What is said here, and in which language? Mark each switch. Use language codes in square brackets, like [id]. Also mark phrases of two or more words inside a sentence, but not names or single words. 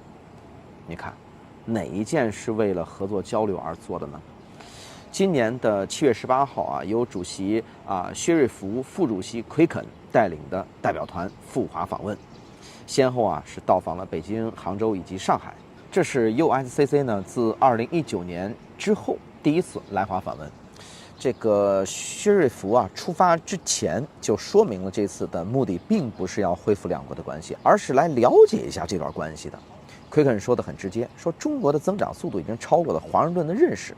[zh] 你看，哪一件是為了合作交流而做的呢？今年的7月18號啊，由主席薛瑞福、副主席奎肯帶領的代表團赴華訪問，先後啊是到訪了北京、杭州以及上海。這是 USCC 呢自2019年之後第一次來華訪問。這個薛瑞福啊出發之前就說明了這次的目的並不是要恢復兩國的關係，而是來了解一下這段關係的。奎肯說得很直接，說中國的增長速度已經超過了華盛頓的認識。